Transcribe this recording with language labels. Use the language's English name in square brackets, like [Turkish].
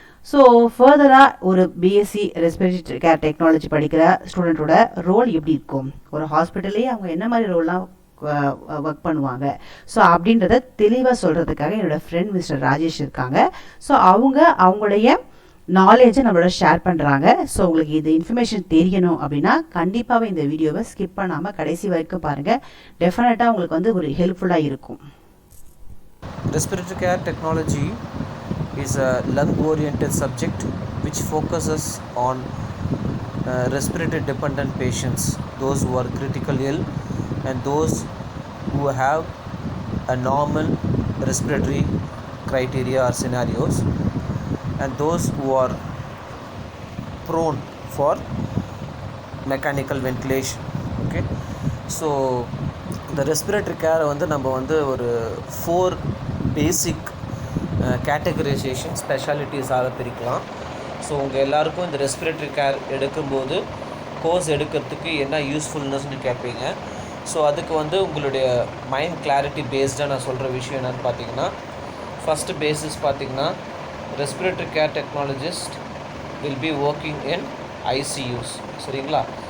[Tamil] So ஃபர்தராக ஒரு BSc respiratory care technology படிக்கிற ஸ்டூடெண்ட்டோட ரோல் எப்படி இருக்கும், ஒரு ஹாஸ்பிட்டல்லே அவங்க என்ன மாதிரி ரோல்லாம் ஒர்க் பண்ணுவாங்க, ஸோ அப்படின்றத தெளிவாக சொல்கிறதுக்காக என்னோட ஃப்ரெண்ட் மிஸ்டர் ராஜேஷ் இருக்காங்க. ஸோ அவங்களுடைய நாலேஜை நம்மளோட ஷேர் பண்ணுறாங்க. ஸோ உங்களுக்கு இந்த இன்ஃபர்மேஷன் தெரியணும் அப்படின்னா கண்டிப்பாகவே இந்த வீடியோவை ஸ்கிப் பண்ணாமல் கடைசி வரைக்கும் பாருங்கள். டெஃபினட்டாக உங்களுக்கு வந்து ஒரு ஹெல்ப்ஃபுல்லாக இருக்கும். [English] Respiratory care technology is a lung-oriented subject which focuses on respiratory dependent patients, those who are critically ill and those who have a normal respiratory criteria or scenarios, and those who are prone for mechanical ventilation. Okay, so the respiratory care [Tamil] வந்து நம்ம வந்து ஒரு [English] 4 basic categorization [Tamil] ஸ்பெஷாலிட்டிஸாக பிரிக்கலாம். So உங்கள் எல்லாருக்கும் இந்த respiratory care எடுக்கும்போது course எடுக்கிறதுக்கு என்ன யூஸ்ஃபுல்னஸ்னு கேட்பீங்க. ஸோ அதுக்கு வந்து உங்களுடைய மைண்ட் கிளாரிட்டி பேஸ்டாக நான் சொல்கிற விஷயம் என்னென்னு பார்த்தீங்கன்னா, ஃபஸ்ட்டு பேசிஸ் பார்த்தீங்கன்னா [English] Respiratory care technologist will be working in ICUs. [Tamil] சரிங்களா?